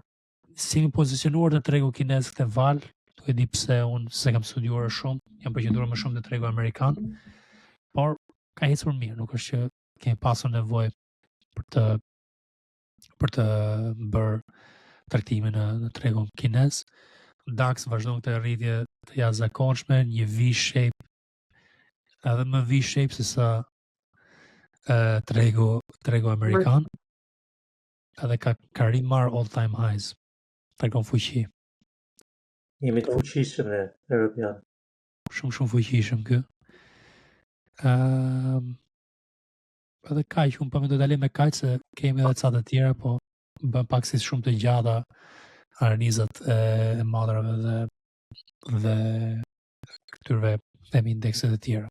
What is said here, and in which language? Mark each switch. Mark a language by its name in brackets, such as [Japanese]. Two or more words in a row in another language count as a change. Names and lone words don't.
[Albanian] Si mi pozicionuar të tregu kinez këtë val, nuk e di pse unë se kam studiuar shumë, jam përqendruar më shumë të tregu amerikan, por ka ecur mirë, nuk është që kemi pasur nevojë për të bërë tregtimin në tregun kinez. DAX vazhdon këtë rritje të jashtëzakonshme, një V-shape, edhe më V-shape se sa tregu amerikan, edhe ka rimar [English] all time highs. [Albanian] Tregon fuqi. Jemi të fuqishëm ne europian. Shumë fuqishëm kë. Edhe kaq, unë po më do të dalem me kaq se kemi edhe ca të tjera, po bën pak si shumë të gjata analizat e madrave dhe këtyre themi indekset e tjera.